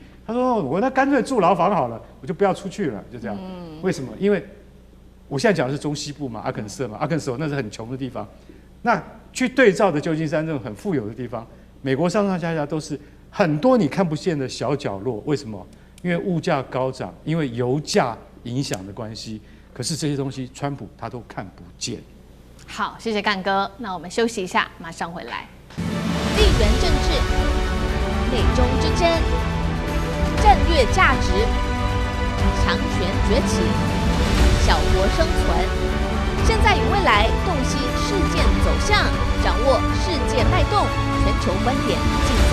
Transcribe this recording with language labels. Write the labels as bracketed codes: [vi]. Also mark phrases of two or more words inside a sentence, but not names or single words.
[zh] 他說我那乾脆住牢房好了，我就不要出去了，就這樣。為什麼？因為我現在講的是中西部嘛，阿肯色嘛，阿肯色那是很窮的地方。那去對照的舊金山這種很富有的地方，美國上上下下都是很多你看不見的小角落。為什麼？因為物價高漲，因為油價影響的關係。可是這些東西，川普他都看不見。好，謝謝幹哥。那我們休息一下，馬上回來。地緣政治、美中之爭、戰略價值、強權崛起、小國生存，現在與未來洞悉事件走向，掌握世界脈動，全球觀點。